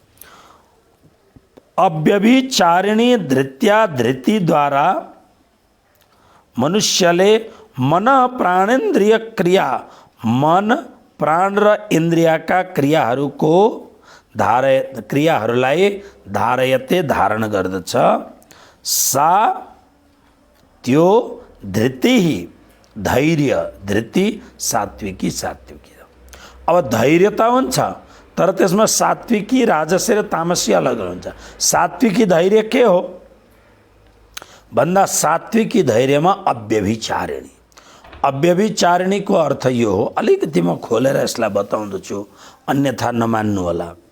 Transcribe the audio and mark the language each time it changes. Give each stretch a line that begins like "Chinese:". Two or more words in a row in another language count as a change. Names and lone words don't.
Nepali: अव्यभिचारिणी धृत्या धृतिद्वारा मनुष्यले
Sanskrit: मन प्राणेन्द्रिय क्रिया,
Nepali: मन प्राण र इन्द्रियका क्रियाहरूको क्रियाहरूलाई धारयते धारण गर्दछ। सा त्यो धृति धैर्य, धृति सात्विकी, सात्विकी। अब धैर्यता हुन्छ तर त्यसमा सात्विकी राजसी र तामसी अलग हुन्छ। सात्विकी धैर्य के हो भन्दा सात्विकी धैर्यमा अव्यभिचारिणी। अव्यभिचारिणीको अर्थ यो हो, अलिकति म खोलेर यसलाई बताउँदछु अन्यथा नमान्नु होला।